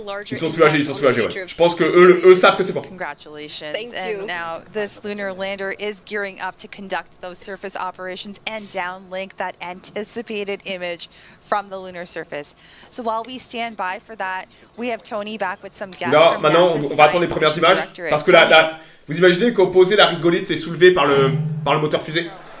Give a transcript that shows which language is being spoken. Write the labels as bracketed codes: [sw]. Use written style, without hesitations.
[fr] Ils sont soulagés, ouais. Je pense que eux savent que c'est bon. [en] Congratulations. And now this lunar lander is gearing up to conduct those surface operations and downlink that anticipated image from the lunar surface. So while we stand by for that, we have Tony back with some guests from [fr] maintenant, on va attendre les premières images parce que là, vous imaginez qu'opposé la rigolite s'est soulevée par le moteur fusée.